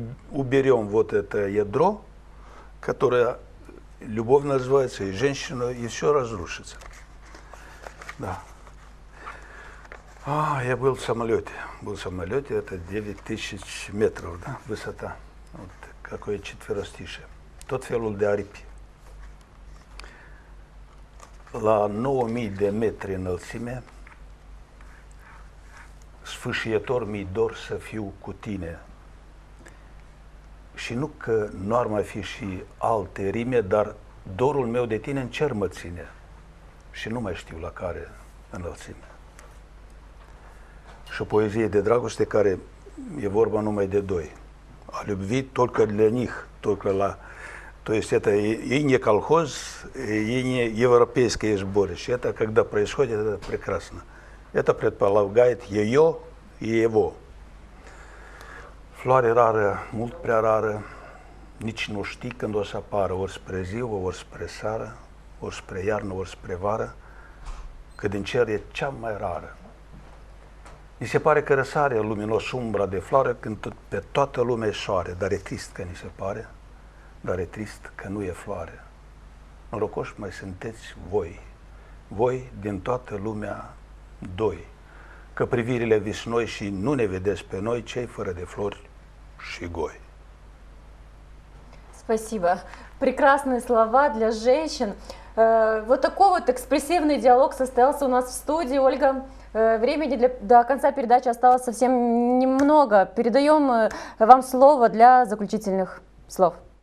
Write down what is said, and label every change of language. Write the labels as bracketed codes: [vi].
[ru] Уберем вот это ядро, которое любовь называется, и женщина, и все разрушится. Да. Я был в самолете. Это 9000 метров, да, высота. Вот какое четверостишее. [ro] Tot felul de aripi. la 9000 de metri înălțime, sfâșietor mi dor să fiu cu tine. Și nu că nu ar mai fi și alte rime, dar dorul meu de tine în cer mă ține. Și nu mai știu la care înălțime. Și o poezie de dragoste care e vorba numai de doi. [ru] A любви только для них, только la... То есть это и не колхоз, и не европейские сборища. Это когда происходит, это прекрасно. Это предполагает ее и его. [ro] Floare rară, mult prea rară, nici nu știi când o să apară, ori spre ziua, ori spre seară, ori spre iarnă, ori spre vară, că din cer e cea mai rară. Mi se pare că răsare luminos umbra de floare când pe toată lumea e soare, dar e trist că ni se pare, dar e trist că nu e floare. Norocoși mai sunteți voi din toată lumea doi, că privirile visnoi și nu ne vedeți pe noi, cei fără de flori și goi. [ru] Спасибо. Прекрасные слова для женщин. Вот такой вот экспрессивный диалог состоялся у нас в студии. Ольга, времени до конца передачи осталось совсем немного. Передаем вам слово для заключительных слов.